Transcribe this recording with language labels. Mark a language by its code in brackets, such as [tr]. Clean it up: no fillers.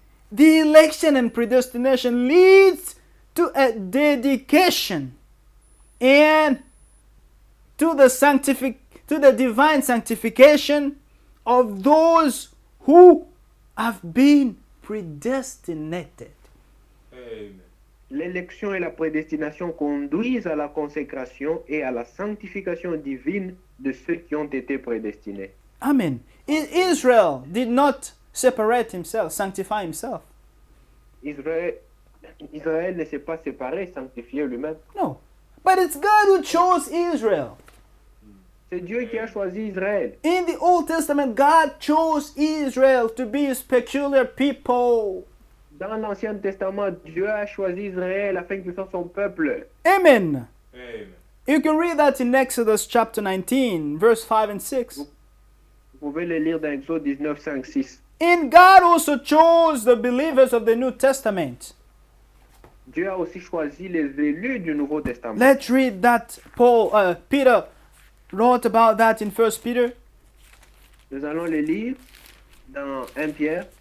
[en] The election and predestination leads to a dedication and to the divine sanctification of those who have been predestinated. Amen. [fr] L'élection et la prédestination conduisent à la consécration et à la sanctification divine de ceux qui ont été prédestinés. [en] Amen. Israel did not separate himself, sanctify himself. [fr] Israël ne s'est pas séparé, sanctifié lui-même. [en] No. But it's God who chose Israel. [fr] C'est Dieu qui a choisi Israël. [en] In the Old Testament, God chose Israel to be his peculiar people. [fr] Dans l'Ancien Testament, Dieu a choisi Israël afin qu'il soit son peuple. [en] Amen. Amen. You can read that in Exodus chapter 19, verse 5 and 6. [fr] Vous pouvez le lire dans Exode 19, 5, 6. [en] And God also chose the believers of the New Testament. [fr] Dieu a aussi choisi les élus du Nouveau Testament. [en] Let's read that Peter wrote about that in 1 Peter [fr] Nous allons les lire dans 1 Pierre,